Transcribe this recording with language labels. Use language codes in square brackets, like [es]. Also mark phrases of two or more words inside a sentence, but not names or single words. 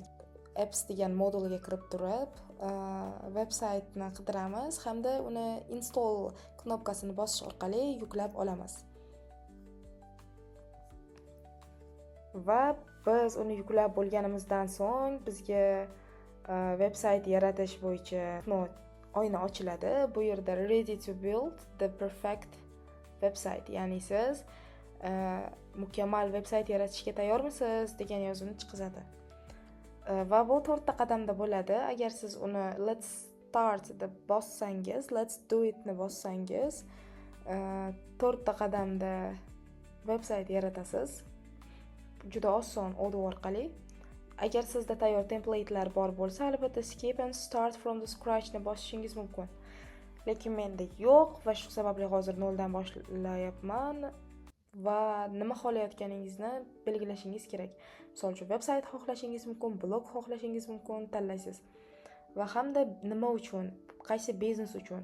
[uz] Apps degan modulga kirib turib, website'ni qidiramiz hamda uni install knopkasini bosish orqali yuklab olamiz. Va biz uni yuklab bo'lganimizdan so'ng bizga website yaratish bo'yicha oyna ochiladi. Bu yerda [en] ready to build the perfect website, [uz] ya'ni siz mukammal website yaratishga tayyormisiz degan yozuvni chiqizadi. Va bu 4 ta qadamda bo'ladi. Agar siz uni [en] let's start [uz] deb bossangiz, [en] let's do it [uz] ni bossangiz, 4 ta qadamda website yaratasiz. Juda oson Odoo orqali. Agar sizda tayyor template'lar bor bo'lsa, albatta [en] skip and start from the scratch [uz] ni bosishingiz mumkin. Lekin menda yo'q va shu sababli hozir noldan boshlayapman va nima xohlayotganingizni belgilashingiz kerak. Misol uchun website xohlashingiz mumkin, blog xohlashingiz mumkin, tanlaysiz. Va hamda nima uchun, qaysi biznes uchun.